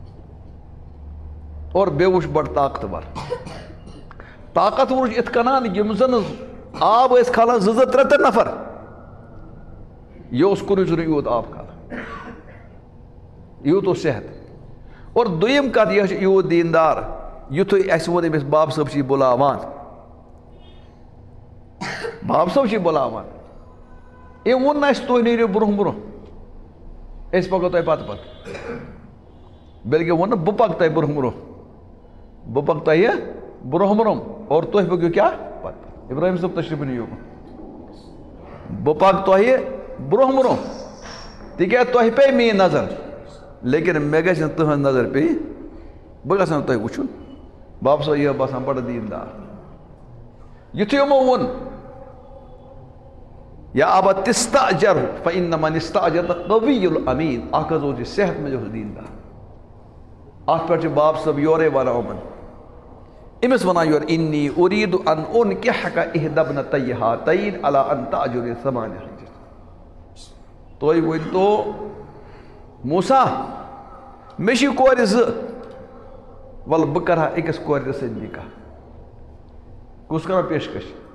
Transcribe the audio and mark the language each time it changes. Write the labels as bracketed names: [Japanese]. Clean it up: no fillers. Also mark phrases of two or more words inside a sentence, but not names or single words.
[Kashmiri] اور بیٚیہِ وُچھ بڑٕ طاقتور چھُ یِتھ کٔنۍ یِم زن آب ٲسۍ کھالان 2-3 نفر یہِ اوس کُنُے زوٚنُے یوٗت آب کھالان یوٗت اوس صحت اور دوٚیِم کتھ یہِ چھُ یوٗت دیٖندار یُتھُے اَسہِ ووٚن أمِس باب صٲب چھِ یہِ بُلاوان أمۍ ووٚن نہٕ اَسہِ تُہۍ نیٖرِو برونٛہہ أسۍ پکو تۄہہِ پتہٕ بلکہِ ووٚن نہٕ بہٕ پکہٕ تۄہہِ برونٛہہ بہ پک تہ برہ برم اور تہ پکو کیا پتہ ابراہیم صاحب تشریف نیو بہ پک تہ برہ برم تکیاز تہ پے [Urdu] میری نظر [Kashmiri] لیکن مے گژھِ نہٕ تہنٛز نظر پے بہ گژھٕ نہٕ تۄہہِ وٕچھُن باب صٲب یہِ باسان بڑٕ دیندار یُتھُے یِمو ووٚن [Arabic] یا ابا تستاجر فإن من استاجر قوی الامین [Kashmiri] اکھ حظ اوس یہِ صحت منٛز اوس دیندار اتھ پٮ۪ٹھ چھِ باب صٲب یورے ونان یِمن أمِس ونان یورٕ [Arabic] انی اُریٖدُ ان أنکِحَکَ إحدى ابنتَیہِ ہاتَیِنِ علی ان تأجُرنی ثمانیہ حجج [Kashmiri] تُہۍ ؤنۍتو موسیٰ مےٚ چھِ کورِ زٕ وَلہٕ بہٕ کَرٕ ہا أکِس کورِ سۭتۍ نِکاح کُس کران پیشکش